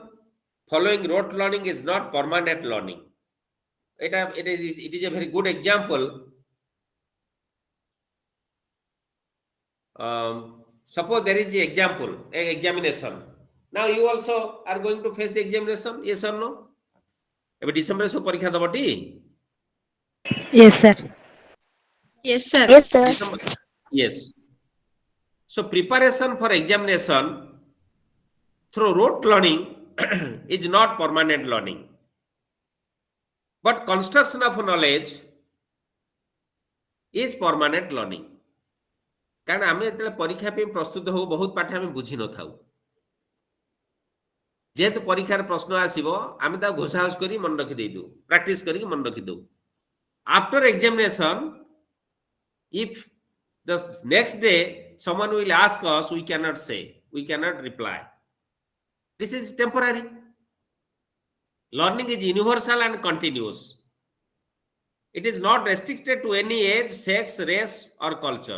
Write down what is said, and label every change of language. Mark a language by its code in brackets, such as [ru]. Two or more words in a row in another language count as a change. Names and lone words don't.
[en] Following rote learning is not permanent learning. It is a very good example. Suppose there is an example, an examination. Now you also are going to face the examination, yes or no? [or] ଏବେ ଡିସେମ୍ବରରେ ସବୁ ପରୀକ୍ଷା ଦେବଟି? [en] Yes, sir. Yes, sir. Yes, sir. December. Yes. So preparation for examination through rote learning is not permanent learning. But construction of knowledge is permanent learning. [or] କାରଣ ଆମେ ଯେତେବେଳେ ପରୀକ୍ଷା ପାଇଁ ପ୍ରସ୍ତୁତ ହଉ ବହୁତ ପାଠ ଆମେ ବୁଝି ନଥାଉ। ଯେହେତୁ ପରୀକ୍ଷାର ପ୍ରଶ୍ନ ଆସିବ ଆମେ ତାକୁ ଘୋଷାଘୋଷ କରି ମନେ ରଖି ଦେଇଦେଉ, ପ୍ରାକ୍ଟିସ କରିକି ମନେ ରଖିଦେଉ। [en] After examination, if the next day someone will ask us, we cannot say, we cannot reply. This is temporary. Learning is universal and continuous. It is not restricted to any age, sex, race or culture.